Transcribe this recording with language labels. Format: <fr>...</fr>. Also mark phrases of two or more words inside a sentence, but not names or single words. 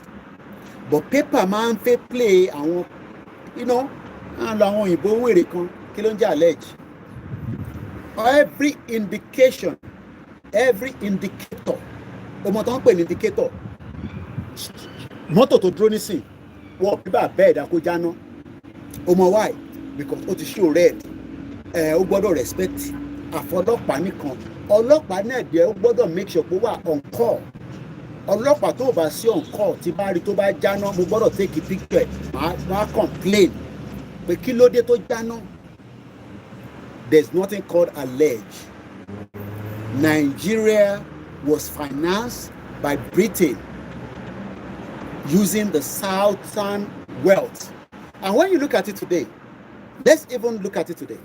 <yo>But paper máa ń fẹ́ play àwọn, àwọn òyìnbó wèrè kan, kí ló ń jẹ́ allege?</yo> <en>Every indicator,</en> <yo>ọmọ tó ń pè ní indicator, mọ́tò tó dúró nísìn, wọ́n bíbà bẹ́ẹ̀ dá kó jáná. Ọmọ</yo> <en>why? Because</en> <yo>ó ti</yo> <en>show red.</en> <yo>Ó gbọ́dọ̀ respect àfọlọ́pàá nìkan. Ọlọ́pàá náà dẹ̀ ó gbọ́dọ̀</yo> <en>make sure</en> <yo>pé ó wà</yo> <en>on call.</en> <yo>Ọlọ́pàá tó bá sí</yo> <en>on call</en> <yo>tí bá rí tó bá jáná, mo gbọ́dọ̀</yo> <en>take a picture.</en> <yo>Máa complain pé kí ló dé tó jáná.</yo> <en>There's nothing called allege. Nigeria was financed by Britain using the southern wealth. And when you look at it today, let's even look at it today.</en>